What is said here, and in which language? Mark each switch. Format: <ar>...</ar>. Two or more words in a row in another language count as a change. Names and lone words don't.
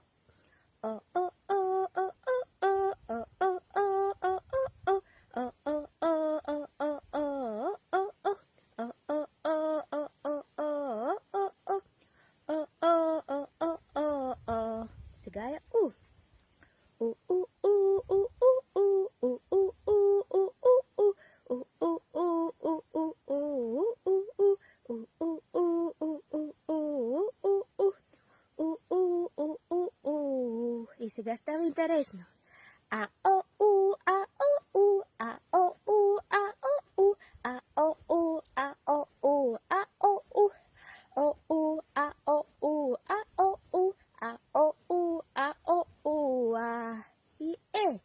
<bg>О, о, о, о, о, о, о, о, о, о, о, о, о, о. Сега е У. У, у, у, у, у, у, у, у, у, у, у, у, у, и сега става интересно. А, о, у, а, о, у, а, о, у, а, о, у, а, о, у, а, о, у, а, о, у, о, у, а, о, у, а, о, у, а, о, у, а, о, у, а. И Е.</bg>